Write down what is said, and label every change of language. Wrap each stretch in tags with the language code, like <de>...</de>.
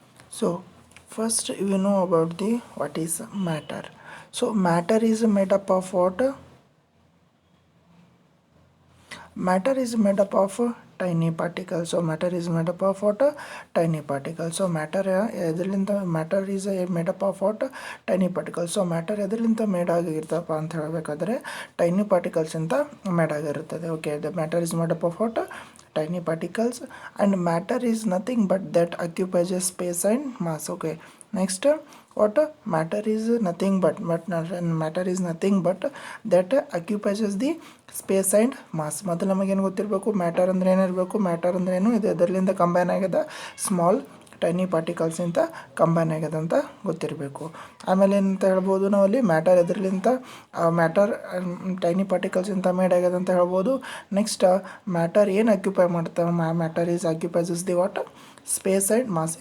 <en>So first we know about the what is matter. So matter is made up of what? Matter is made up of tiny particles. So matter is made up of what? Tiny particles. So matter matter is made up of what? Tiny particles.</en> <kn>So matter ಎದರಿಂದ made ಆಗಿರ್ತಪ್ಪ ಅಂತ ಹೇಳಬೇಕಾದ್ರೆ tiny particles ಅಂತ made ಆಗಿರುತ್ತದೆ.</kn> <en>Okay, the matter is made up of what? Tiny particles, and matter is nothing but that occupies a space and mass. Okay, next what? Matter is nothing but matter is nothing but that occupies the space and mass.</en> <kn>ಮೊದಲು ನಮಗೇನು ಗೊತ್ತಿರಬೇಕು? Matter ಅಂದರೆ ಏನಿರಬೇಕು? Matter ಅಂದ್ರೆ ಏನು? ಇದು ಅದರಲ್ಲಿಂದ combine ಆಗ್ಯದ small tiny particles ಅಂತ ಕಂಬೈನ್ ಆಗ್ಯದ ಅಂತ ಗೊತ್ತಿರಬೇಕು. ಆಮೇಲೆ ಏನಂತ ಹೇಳ್ಬೋದು ನಾವಲ್ಲಿ? ಮ್ಯಾಟರ್ ಎದ್ರಲಿಂತ ಮ್ಯಾಟರ್ ಟೈನಿ ಪಾರ್ಟಿಕಲ್ಸ್ ಅಂತ ಮೇಡ್ ಆಗ್ಯದ ಅಂತ ಹೇಳ್ಬೋದು. ನೆಕ್ಸ್ಟ್ ಮ್ಯಾಟರ್ ಏನು ಅಕ್ಯುಪೈ ಮಾಡ್ತಾವೆ?</kn> <en>Matter is occupies the what? Space and mass.</en>